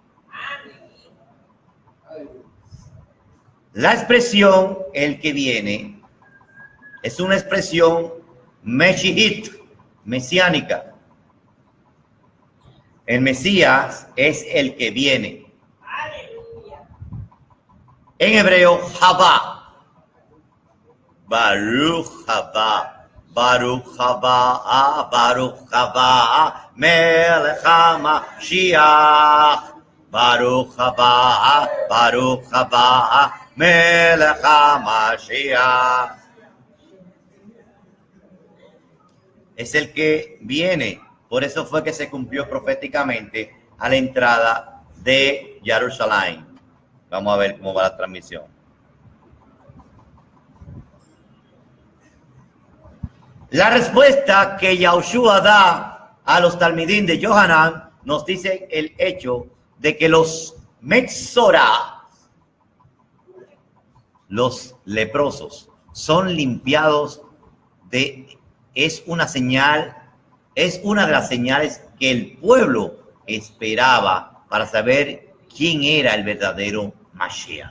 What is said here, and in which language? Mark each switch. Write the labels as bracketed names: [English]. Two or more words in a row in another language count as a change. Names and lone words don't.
[Spanish] La expresión el que viene es una expresión meshihit, mesiánica. El Mesías es el que viene. En hebreo, Jabá. [Hebrew] ברוך הבא. ברוך הבא. ברוך הבא. מלך המשיח. ברוך הבא. ברוך הבא. מלך המשיח. [Spanish] Es el que viene. Por eso fue que se cumplió proféticamente a la entrada de Jerusalén. Vamos a ver cómo va la transmisión. La respuesta que Yahushua da a los talmidín de Yohanan nos dice el hecho de que los metzorá, los leprosos, son limpiados es una señal, es una de las señales que el pueblo esperaba para saber quién era el verdadero Mashiach.